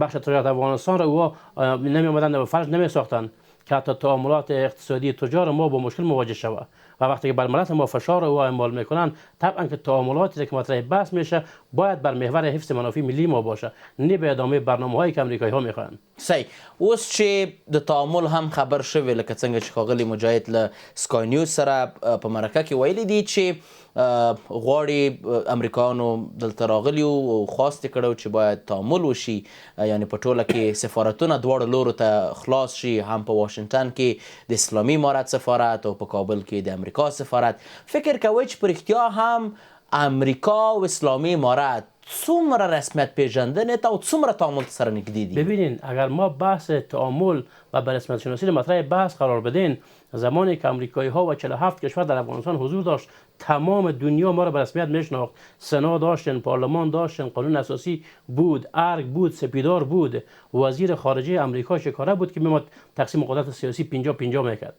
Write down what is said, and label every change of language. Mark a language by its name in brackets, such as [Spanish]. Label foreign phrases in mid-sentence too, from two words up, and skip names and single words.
[Persian] بخش تجارت افغانستان را او نمی آمدند و فرض نمی ساختند. که حتی تعاملات اقتصادی تجار ما با مشکل مواجه شود و وقتی که بر ملت ما فشار او اعمال میکنن طبعا که تعاملاتی که مطرح بحث میشه باید بر محور حفظ منافع ملی ما باشه، نه به ادامه برنامه‌هایی که امریکایی ها میخوان. صحیح. [Pashto] اوس چې د تعامل هم خبر شوی لکه څنګه چې ښاغلي مجاهد له سکای نیوز سره په مرکه کې ویلي دي چې غواړي امریکایانو دلته راغلي او خواست یې کړی چې باید تعامل وشي، یعنی په ټوله کې سفارتونه دواړو لورو ته خلاص شي، هم په واشنګټن کې د اسلامي امارت سفارت او په کابل کې د امریکا سفارت. فکر کوئ چې په رښتیا هم امریکا او اسلامي امارت څومره رسمیت پیژندنې ته او څومره تعامل سره نږدې دي؟ [Persian] ببینین اگر ما بحث تعامل و به رسمیت شناسی مطرح بحث قرار بدین، زمانی که امریکایی ها و 47 کشور در افغانستان حضور داشت تمام دنیا ما را به رسمیت میشناخت. سنا داشتن، پارلمان داشتن، قانون اساسی بود، ارگ بود، سپیدار بود، وزیر خارجه امریکا چکاره بود که میمد تقسیم قدرت سیاسی 50-50 میکرد.